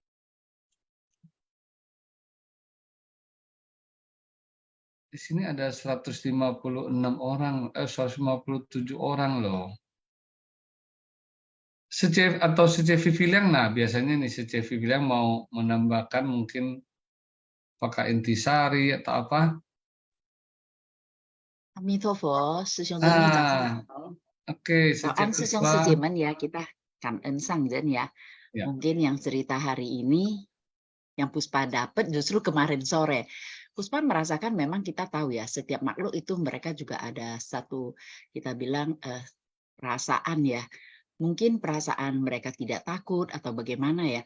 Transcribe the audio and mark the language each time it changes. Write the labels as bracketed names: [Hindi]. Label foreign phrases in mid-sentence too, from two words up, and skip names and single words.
[Indonesian] Di sini ada 156 orang, 157 orang loh. Suce atau Suce Vivilang, nah biasanya nih Suce Vivilang mau menambahkan mungkin pakai intisari atau apa? [Chinese] 阿弥陀佛，师兄仁义早上好。 [Indonesian] Oke, Suce [Chinese] Doan师兄 [Indonesian] Puspa. 师姐们 ya, kita [Chinese] 感恩上人 [Indonesian] ya. Ya. Mungkin yang cerita hari ini, yang Puspa dapat justru kemarin sore. Puspa merasakan memang kita tahu ya, setiap makhluk itu mereka juga ada satu, kita bilang perasaan ya. Mungkin perasaan mereka tidak takut atau bagaimana ya.